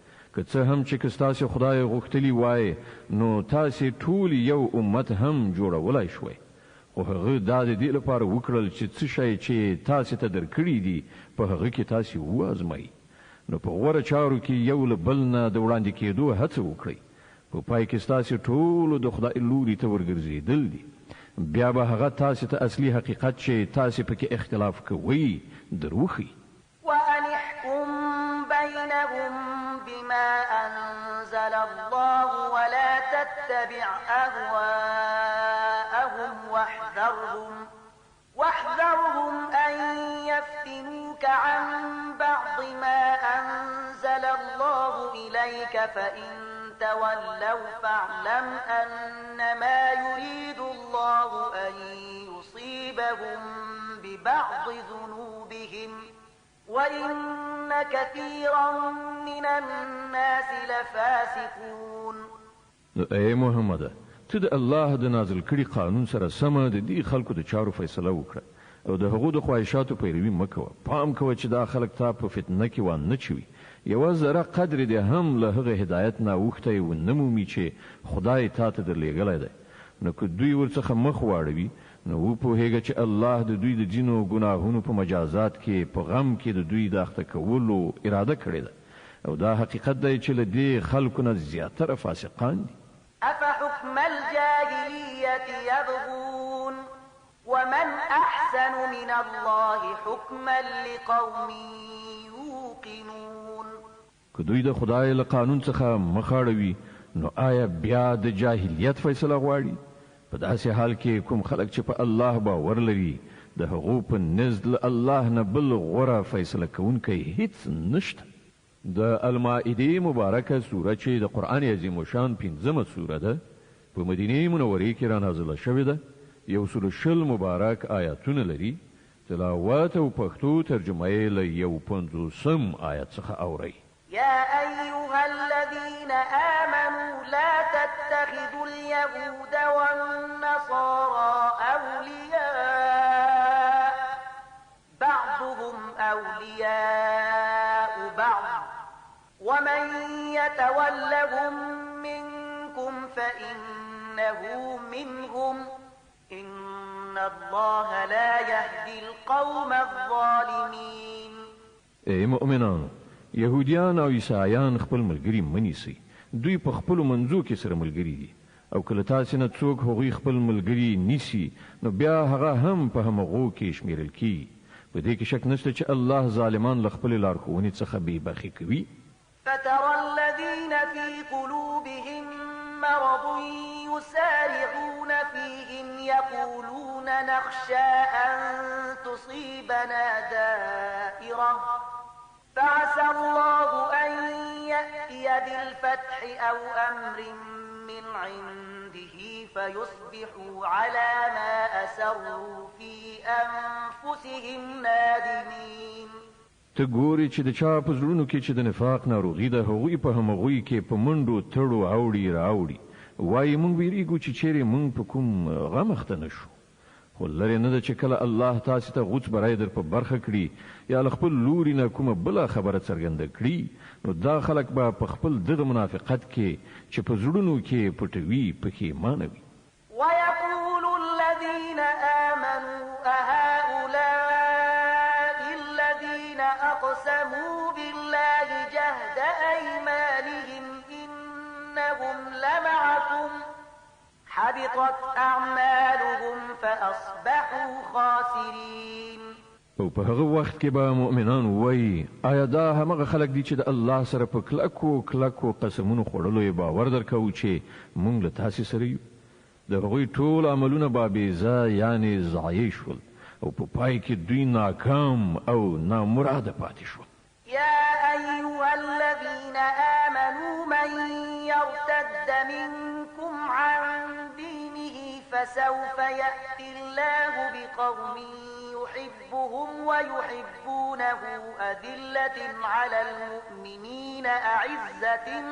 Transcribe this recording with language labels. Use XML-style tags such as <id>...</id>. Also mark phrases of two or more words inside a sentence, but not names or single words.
<ps>که څه هم چې که ستاسې خدای غوښتلي وای نو تاسې ټول یو امت هم جوړولی شوی، خو هغه دا د دې لپاره وکړل چې څه شی چې تاسې ته درکړي دي په هغه کې تاسې وازمایي. نو په غوره چارو کې یو له بل نه د وړاندې کېدو هڅه وکړئ، په پای کې ستاسې ټولو د خدای لوري ته ورګرځېدل دي. بیا به هغه تاسې ته اصلي حقیقت چې تاسې پکې اختلاف کوئ دروښي.</ps> <ar>وأن احكم بينهم بما أنزل الله ولا تتبع أهواءهم واحذرهم أن يفتنوك عن بعض ما أنزل الله إليك فإن تولوا فاعلم أنما يريد الله أن يصيبهم ببعض ذنوبهم وإن كثيرا من الناس لفاسقون.</ar> <ps>اے محمد، ته د الله د نازل کړي قانون سره سمه د دې خلکو د چارو فیصله وکړه، او د هغو د خواهشاتو پیروي مه کوه. پام کوه چې دا خلک تا په فتنه کې وانه چوي، یوه ذره قدر دې هم له هغه هدایت نه اوښتی ونه مومي چې خدای تا ته درلېږلی دی. نو که دوی ورڅخه مخ واړوي نو وپوهېږه چې الله د دوی د ځینو ګناهونو په مجازات کې په غم کې د دوی د اخته کولو اراده کړې ده، او دا حقیقت دی چې له دې خلکو نه زیاتره فاسقان دي.</ps> <ar>أفحكم الجاهلية يبغون أحسن من الله حكما لقوم يوقنون.</ar> <ps>که دوی د خدای له قانون څخه مخاړوي نو آیا بیا د جاهلیت فیصله غواړي؟ په داسې حال کې کوم خلک چې په الله باور لري د هغو په نزد له الله نه بل غوره فیصله کوونکی هیڅ نشته. د المائده مبارکه سوره چې د قرآن عظیم الشان 5مه سوره ده په مدینه منورې کې را نازله شوې ده. یو سل شل مبارک آیاتونه لري. تلاوت او پښتو ترجمه یې له یو 50 آیت څخه اورئ.</ps> <ar>يا أيها الذين آمنوا لا تتخذوا اليهود والنصارى أولياء بعضهم أولياء بعض ومن يتولهم منكم فإنه منهم إن الله لا يهدي القوم الظالمين.</ar> <ps>ای مؤمنانو، يهوديان او عیسایان خپل ملګری منیسي. دوی په خپل منځو کې سره ملګری دي او کله تاسو نه څوک هغوی خپل ملګری نیسي نو بیا هغه هم په همغو کې شمیرل کی. په دې کې شک نشته چې الله ظالمان له خپل لارښوونې څخه بې برخې کوي.</ps> <ar>فترى الذين في قلوبهم مرض يسارعون فيهم يقولون نخشى أن تصيبنا دائرة فعسى الله أن يأتي بالفتح أو أمر من عنده فيصبحوا على ما أسروا في أنفسهم نادمين.</ar> <ps>ته ګورې چې د چا په زړونو کې چې د نفاق ناروغي ده هغوی په همغوی کې په منډو تړو اوړي راوړي وایي موږ ویریږو چې چیرې موږ په کوم غم اخته نشو. خو لرې نه ده چې کله الله تاسې ته غوڅ برای در په برخه کړي یا له خپل لوري نه کومه بله خبره څرګنده کړي نو دا خلک به په خپل دغه منافقت کې چې په زړونو کې پټوي پښیمانه وي.</ps> <ar>ويقول الذين آمنوا أهؤلاء الذين أقسموا بالله جهد أيمانهم إنهم لمعكم حبطت أعمالهم فأصبحوا خاسرين.</ar> <ps>او په هغه وخت کې به مؤمنان وایي آیا دا همغه خلک دي چې د الله سره په کلکو قسمونو خوړلو یې باور درکوو چې موږ له تاسې سره یو. د هغوی ټول عملونه به بېځا یعنې ضایع شول او په پای کې دوی ناکام او نامراده پاتې شول.</ps> <ar>يا أيها الذين آمنوا من يرتد منكم عن دينه فسوف يأتي الله بقوم يحبهم ويحبونه أذلة على المؤمنين أعزة</ar>